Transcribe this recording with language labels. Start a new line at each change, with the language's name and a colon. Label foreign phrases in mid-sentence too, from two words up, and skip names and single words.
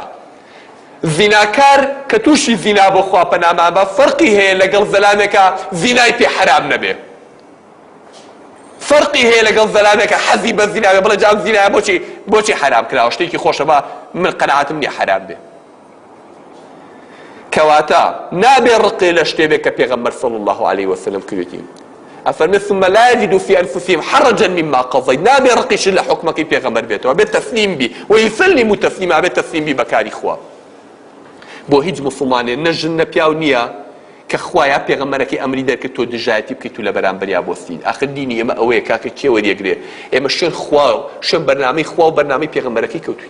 Central Kurdish: زیناکار کە تووشی زینا بۆ خوا پەنامان بە فەرقی هەیە لەگەڵ زەلامێکە زینای پێ حەرام نەبێ، فەرقی هەیە لەگەڵ زەلامێکە حەزی بە زیناوێ بڵێ جام زینایە بۆچی حەرام کراوە، شتێکی خۆشە بە من قەناعەتم نییە حەرام بێ. کەواتە نابێ ڕقی لە شتێبێک کە پێغەمبەر
Arabic: صلی الله عليه وسلم
Central Kurdish: کردوێتی.
Arabic: ئەفەرمێ ثم لا يجدوا في أنفسهم حرجا مما قضيت،
Central Kurdish: نابێ ڕقیش لە حوکمەکەی پێغەمبەر بێتەوە، بێت تەسلیم بی
Arabic: ويسلموا تسلیما،
Central Kurdish: بێت تەسلیم بی بەکاری خوا. بۆ هیچ مسلمانێ نە ژن نە پیاو نییە کە خوایە پێغەمبەرەکەی ئەمری دەرکرد تۆ دژایەتی بکەیت و لە بەرامبەریا بۆستین. ئاخر دینی ئێمە ئەوەیە کاکە کێ وەریەگرێ، ئێمە شوێن خوا و شوێن بەرنامەی خوا و بەرنامەی پێغەمبەرەکەی کەوتوین.